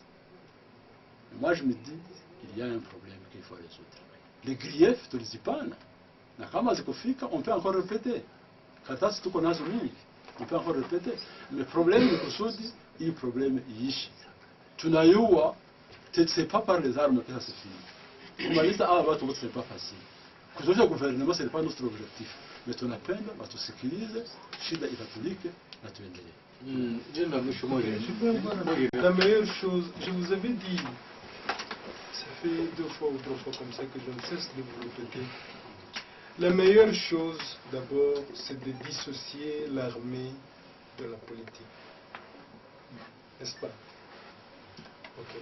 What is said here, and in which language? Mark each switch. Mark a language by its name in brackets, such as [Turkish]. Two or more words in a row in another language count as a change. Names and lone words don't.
[French] Mais moi je me dis qu'il y a un problème qu'il faut résoudre. Les griefs, tu les dis pas, on peut encore répéter. On peut encore répéter. Le problème de Kusudi, il y a un problème ici. Tunayua, ce n'est pas par les armes que ça se finit. [Swahili] Kumaliza hawa watu wote [French] c'est pas facile. Kuzosha gouvernement c'est pas notre objectif. [Swahili] Mais tunapenda watusikilize, shida itatulike na tuendelee. [French] La meilleure chose, je vous avais dit, ça fait 2 fois ou 3 fois comme ça que je ne cesse de vous répéter. La meilleure chose, d'abord, c'est de dissocier l'armée de la politique. N'est-ce pas? Ok.